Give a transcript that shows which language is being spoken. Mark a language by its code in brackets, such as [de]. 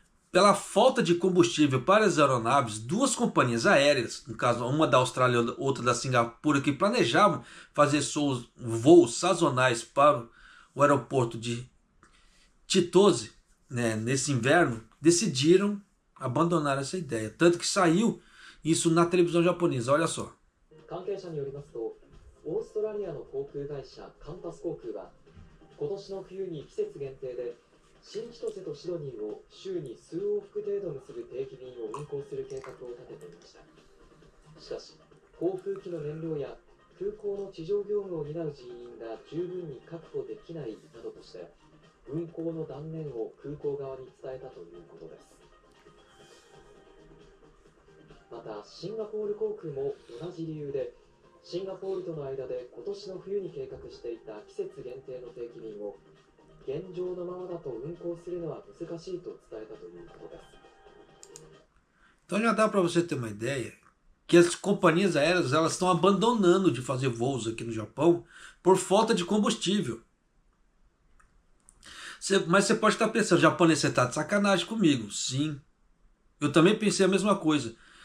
[pt] Pela falta de combustível para as aeronaves, duas companhias aéreas, no caso uma da Austrália e outra da Singapura, que planejavam fazer voos sazonais para o aeroporto de Chitose, né, nesse inverno, decidiram abandonar essa ideia. Tanto que saiu isso na televisão japonesa, olha só. [ja] 関係者によりますと、オーストラリアの航空会社カンタス航空は今年の冬に季節限定で新千歳とシドニーを週に数往復程度結ぶ定期便を運航する計画を立てていました。しかし、航空機の燃料や空港の地上業務を担う人員が十分に確保できないなどとして、運航の断念を空港側に伝えたということです。また、シンガポール航空も同じ理由で、シンガポールとの間で今年の冬に計画していた季節限定の定期便を現状のままだと運航するのは難しいと伝えたということです。 [pt] Então já dá para você ter uma ideia que as companhias aéreas elas estão abandonando de fazer voos aqui no Japão por falta de combustível. Mas você pode estar pensando, japonês, você está de sacanagem comigo. Sim, eu também pensei a mesma coisa.